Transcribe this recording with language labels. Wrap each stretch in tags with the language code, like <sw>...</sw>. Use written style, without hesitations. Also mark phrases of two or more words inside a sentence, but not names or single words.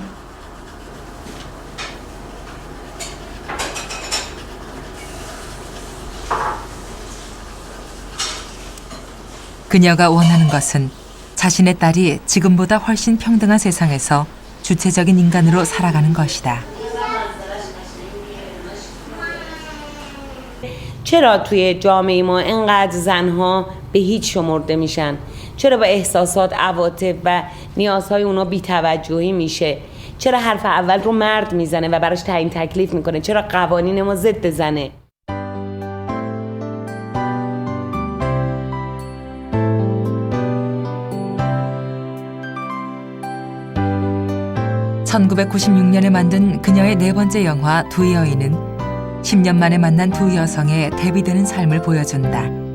<ko>그녀가 원하는 것은 자신의 딸이 지금보다 훨씬 평등한 세상에서 주체적인 인간으로 살아가는 것이다.</ko> <fa>چرا توی جامعه ما اینقدر زنها به هیچ شمرده میشن؟ چرا با احساسات، عواطف و نیازهای اونا بی‌توجهی میشه؟ چرا حرف اول رو مرد میزنه و براش تعیین تکلیف میکنه؟ چرا قوانین ما ضد زنه؟</fa> <ko>1996년에 만든 그녀의 4번째 영화 두 여인은 10년 만에 만난 두 여성의 대비되는 삶을 보여준다.</ko>